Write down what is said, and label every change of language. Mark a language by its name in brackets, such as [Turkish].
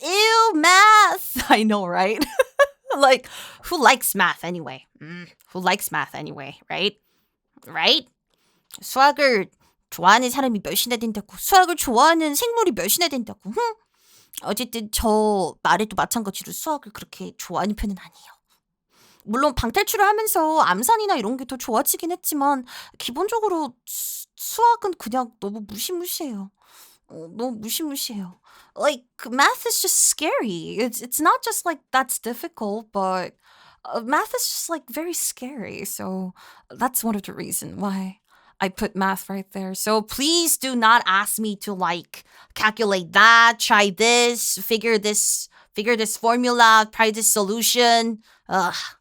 [English] Ew, math. I know, right? Like, who likes math anyway? Who likes math anyway, right? Right? [Korean] 수학을 좋아하는 사람이 몇이나 된다고. 수학을 좋아하는 생물이 몇이나 된다고. 어쨌든 저 말에도 마찬가지로 수학을 그렇게 좋아하는 편은 아니에요. 물론 방탈출을 하면서 암산이나 이런 게 더 좋아지긴 했지만 기본적으로 수학은 그냥 너무 무시무시해요. 너무 무시무시해요. [English] Like math is just scary. It's not just like that's difficult, but math is just like very scary. So that's one of the reasons why I put math right there. So please do not ask me to like calculate that, try this, figure this formula, try this solution. Ugh.